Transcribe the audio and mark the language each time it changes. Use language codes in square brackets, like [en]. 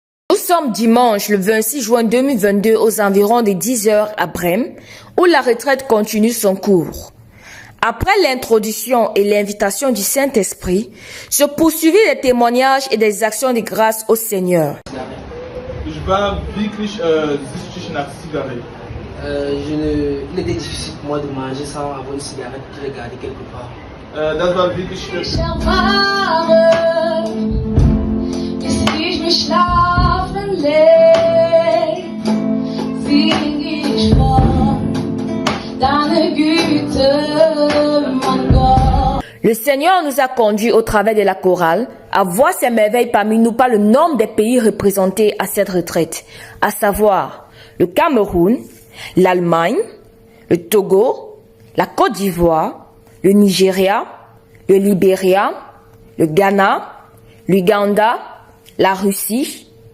[fr] Nous sommes dimanche le 26 juin 2022 aux environs de 10 h à Brême, où la retraite continue son cours. Après l'introduction et l'invitation du Saint-Esprit, se poursuivit les témoignages et des actions de grâce au Seigneur. [de] Ich war wirklich süchtig nach Zigaretten. [fr] Il était difficile pour moi de manger sans avoir une cigarette qui regardait quelque part. [de] Das war wirklich schlimm. Ich erfahre, bis ich mich schlafen leg, sing ich von deiner Güte, mein Gott. [fr] Le Seigneur nous a conduits au travers de la chorale à voir ses merveilles parmi nous par le nombre des pays représentés à cette retraite, à savoir le Cameroun, l'Allemagne, le Togo, la Côte d'Ivoire, le Nigeria, le Libéria, le Ghana, l'Ouganda, la Russie,